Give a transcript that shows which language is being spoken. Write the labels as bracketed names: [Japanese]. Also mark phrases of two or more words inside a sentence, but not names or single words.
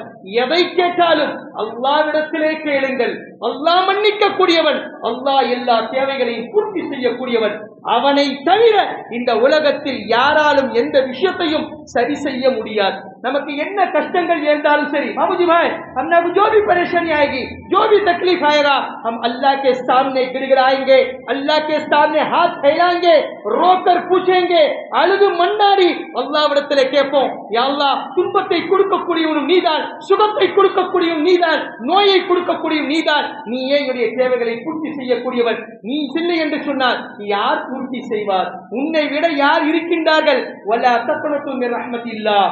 [Tamil] எதை கேட்டாலும் அல்லாஹ்விடத்திலே கேளுங்கள். அல்லாஹ் மன்னிக்க கூடியவன், அல்லாஹ் எல்லா தேவைகளையும் பூர்த்தி செய்யக்கூடியவன். அவனை தவிர இந்த உலகத்தில் யாராலும் எந்த விஷயத்தையும் சரி செய்ய முடியாது. நமக்கு என்ன கஷ்டங்கள் இருந்தாலும் சரி, [Hindi] बाबूजी भाई हमने जो भी परेशानी आएगी, जो भी तकलीफ आएगा, हम अल्लाह के सामने गिड़गिड़ाएंगे, अल्लाह के सामने हाथ फैलाएंगे, रोकर पूछेंगे, [Tamil] அழுது மன்னாடி அல்லாஹ்விடத்திலே கேட்போம், [Arabic] يا الله, [Tamil] துன்பத்தை கொடுக்கக்கூடியவனும் நீதான், சுகத்தை கொடுக்கக்கூடியவன் நீதான், நோயை கொடுக்கக்கூடியவன் நீதான், நீயே என்னுடைய தேவைகளை பூர்த்தி செய்யக்கூடியவன். நீ இல்லை என்று சொன்னால் யார் பூர்த்தி செய்வார்? உன்னை விட யார் இருக்கின்றார்கள்? [Arabic] ولا تقنطوا من رحمة الله.